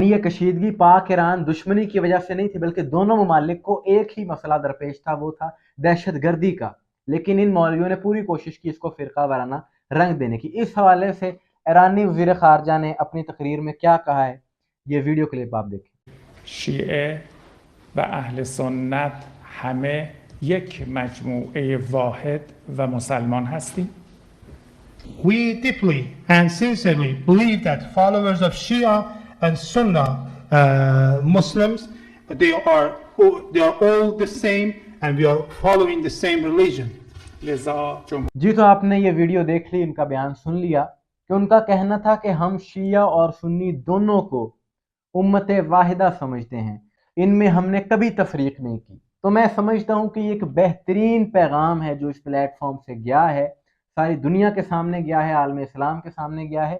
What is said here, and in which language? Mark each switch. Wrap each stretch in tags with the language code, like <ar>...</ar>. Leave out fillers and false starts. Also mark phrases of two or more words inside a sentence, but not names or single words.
<ur>یہ کشیدگی پاک ایران دشمنی کی وجہ سے نہیں تھی، بلکہ دونوں ممالک کو ایک ہی مسئلہ درپیش تھا، وہ تھا دہشت گردی کا. لیکن ان مولویوں نے پوری کوشش کی اسکو فرقہ وارانہ رنگ دینے کی. اس حوالے سے ایرانی وزیر خارجہ نے اپنی تقریر میں کیا کہا ہے، یہ</ur> <en>video clip</en> <ur>آپ دیکھیں.</ur> <fa>شیعه و اهل سنت همه یک مجموعه واحد و مسلمان هستیم.</fa> <en>We deeply and sincerely believe that followers of Shia and Sunnah Muslims, they are all the same and we are following the same religion.</en> <ur>جی، تو آپ نے یہ ویڈیو دیکھ لی، ان کا بیان سن لیا کہ ان کا کہنا تھا کہ ہم شیعہ اور سنی دونوں کو امت واحدہ سمجھتے ہیں، ان میں ہم نے کبھی تفریق نہیں کی. تو میں سمجھتا ہوں کہ یہ ایک بہترین پیغام ہے جو اس پلیٹ فارم سے گیا ہے، ساری دنیا کے سامنے گیا ہے، عالم اسلام کے سامنے گیا ہے.</ur>